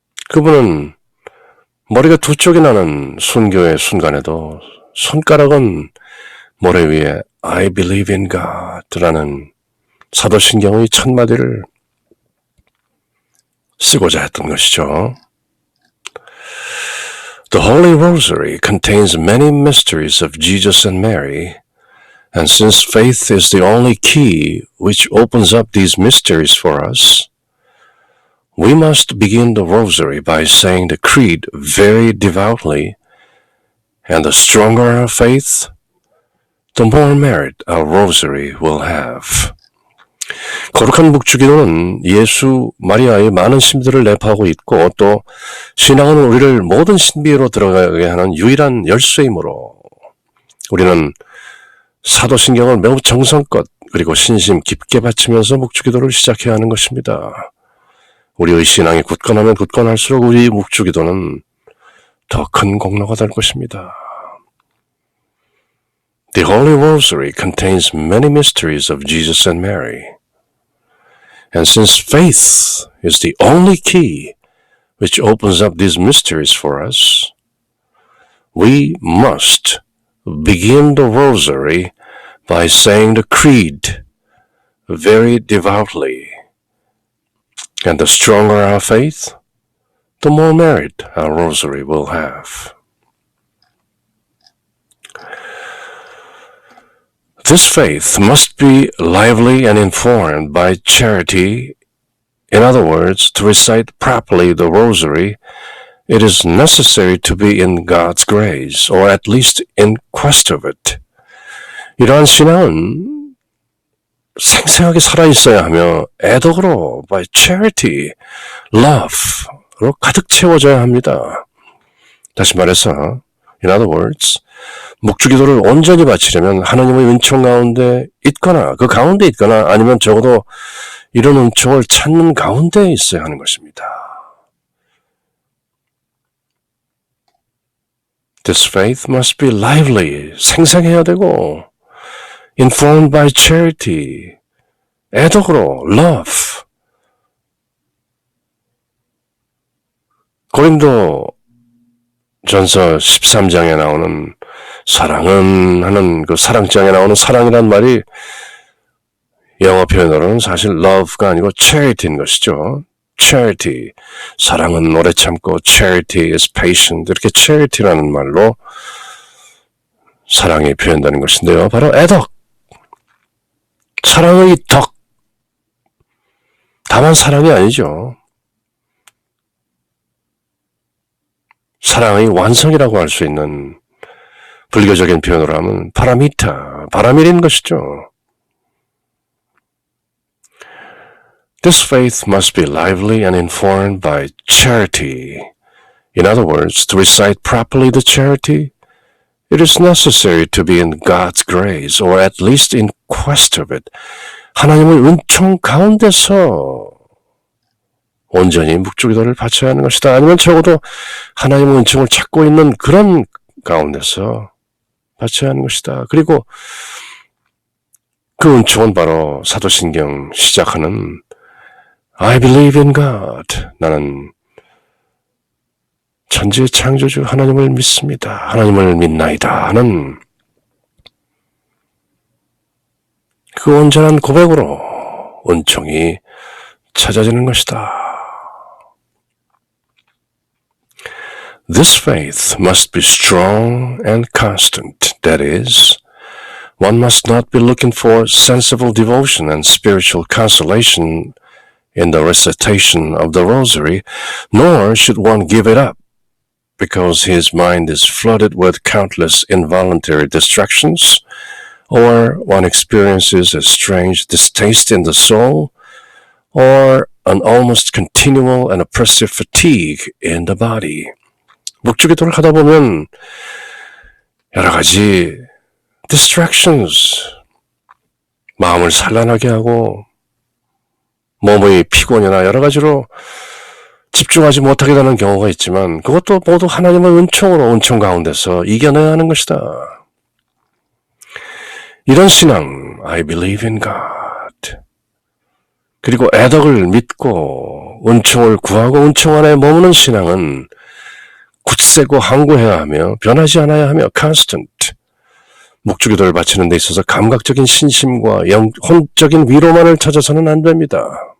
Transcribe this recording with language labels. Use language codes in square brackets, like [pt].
[ko] 그분은 머리가 두 쪽이 나는 순교의 순간에도 손가락은 모래 위에 [en] I believe in God [ko] 라는 사도신경의 첫 마디를 쓰고자 했던 것이죠. [en] The Holy Rosary contains many mysteries of Jesus and Mary, and since faith is the only key which opens up these mysteries for us, we must begin the Rosary by saying the Creed very devoutly, and the stronger our faith, the more merit our Rosary will have. [ko] 거룩한 묵주기도는 예수, 마리아의 많은 신비들을 내포하고 있고 또 신앙은 우리를 모든 신비로 들어가게 하는 유일한 열쇠이므로 우리는 사도신경을 매우 정성껏 그리고 신심 깊게 바치면서 묵주기도를 시작해야 하는 것입니다. 우리의 신앙이 굳건하면 굳건할수록 우리 묵주기도는 더 큰 공로가 될 것입니다. [en] The Holy Rosary contains many mysteries of Jesus and Mary. And since faith is the only key which opens up these mysteries for us, we must begin the Rosary by saying the Creed very devoutly. And the stronger our faith, the more merit our Rosary will have. This faith must be lively and informed by charity. In other words, to recite properly the Rosary, it is necessary to be in God's grace, or at least in quest of it. [ko] 이러한 신앙은 생생하게 살아있어야 하며 애덕으로 [en] by charity, love [ko] 로 가득 채워져야 합니다. 다시 말해서, [en] in other words, [ko] 묵주기도를 온전히 바치려면 하나님의 은총 가운데 있거나 그 가운데 있거나 아니면 적어도 이런 은총을 찾는 가운데 있어야 하는 것입니다. [en] This faith must be lively, [ko] 생생해야 되고 [en] informed by charity, [ko] 애덕으로, [en] love, [ko] 고린도 전서 13장에 나오는 사랑은 하는 그 사랑장에 나오는 사랑이란 말이 영어 표현으로는 사실 love가 아니고 charity인 것이죠. charity. 사랑은 오래 참고 [en] charity is patient. [ko] 이렇게 charity라는 말로 사랑이 표현되는 것인데요. 바로 애덕. 사랑의 덕. 다만 사랑이 아니죠. 사랑의 완성이라고 할 수 있는 불교적인 표현으로 하면 파라미타, 바라밀인 것이죠. [en] This faith must be lively and informed by charity. In other words, to recite properly the charity, it is necessary to be in God's grace, or at least in quest of it. [ko] 하나님의 은총 가운데서 온전히 묵주기도를 바쳐야 하는 것이다. 아니면 적어도 하나님의 은총을 찾고 있는 그런 가운데서 바쳐야 하는 것이다. 그리고 그 은총은 바로 사도신경 시작하는 [en] I believe in God. [ko] 나는 천지의 창조주 하나님을 믿습니다. 하나님을 믿나이다 하는 그 온전한 고백으로 은총이 찾아지는 것이다. [en] This faith must be strong and constant. That is, one must not be looking for sensible devotion and spiritual consolation in the recitation of the rosary, nor should one give it up because his mind is flooded with countless involuntary distractions, or one experiences a strange distaste in the soul, or an almost continual and oppressive fatigue in the body. [ko] 묵주기도를 하다 보면 여러 가지 distractions, 마음을 산란하게 하고 몸의 피곤이나 여러 가지로 집중하지 못하게 되는 경우가 있지만 그것도 모두 하나님의 은총으로 은총 가운데서 이겨내야 하는 것이다. 이런 신앙, [en] I believe in God. [ko] 그리고 애덕을 믿고 은총을 구하고 은총 안에 머무는 신앙은 굳세고 항구해야 하며 변하지 않아야 하며 constant. 묵주기도를 바치는 데 있어서 감각적인 신심과 혼적인 위로만을 찾아서는 안 됩니다.